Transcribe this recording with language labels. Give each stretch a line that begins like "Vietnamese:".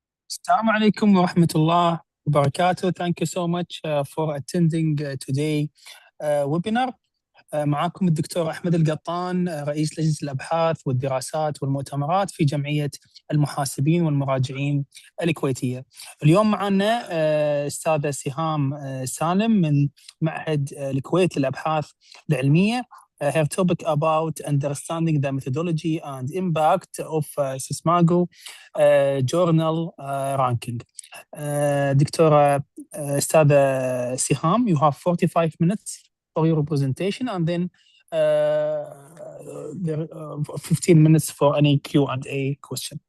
Arabic: السلام عليكم ورحمة الله وبركاته.
English: Thank you so much for attending today webinar.
Arabic: معاكم الدكتور أحمد القطان، رئيس لجنة الأبحاث والدراسات والمؤتمرات في جمعية المحاسبين والمراجعين الكويتية. اليوم معنا أستاذة سهام سالم من معهد الكويت للأبحاث العلمية.
English: Her topic about understanding the methodology and impact of Scimago journal ranking.
Arabic: دكتورة أستاذة
English: سهام, you have 45 minutes for your presentation, and then 15 minutes for any Q&A question.